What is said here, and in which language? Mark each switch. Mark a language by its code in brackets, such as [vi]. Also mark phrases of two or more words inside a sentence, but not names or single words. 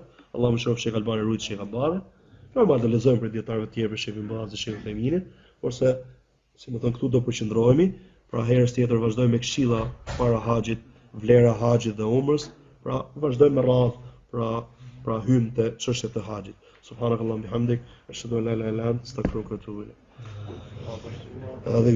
[sq] Allahu më shërof Sheikh Albani rujt Sheikh Abadit. Normal do lexojmë për dietarëve të tjerë për Sheikh Ibn Baz dhe Sheikh Uthayminit, porse si më thon këtu do përqendrohemi. Pra herës tjetër vazhdojmë me këshilla para haxhit, vlera haxhit dhe umrës, pra vazhdojmë me radhë, pra hym te çështjet e haxhit. [ar] سبحانك اللهم وبحمدك أشهد أن لا إله إلا أنت أستغفرك وأتوب إليك.